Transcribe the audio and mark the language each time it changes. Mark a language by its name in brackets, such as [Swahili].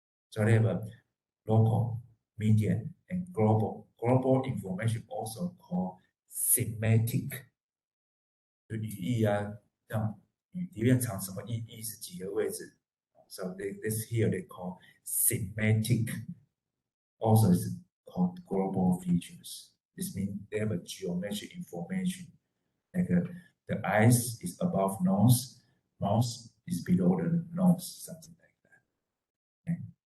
[English] So they have a local, median, and global. Global information also called semantic. [Chinese] 就语义啊，像语里面藏什么意义是几个位置。 [English] So this here they call semantic. Also is called global features. This means they have a geometric information. Like the eyes is above nose, mouth is below the nose, something like that. Okay.